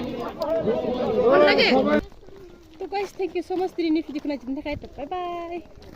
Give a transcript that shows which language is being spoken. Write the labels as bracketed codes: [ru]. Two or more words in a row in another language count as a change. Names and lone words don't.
[en] तो guys, thank you so much. [brx] Ini video ko na din. [en] Bye bye.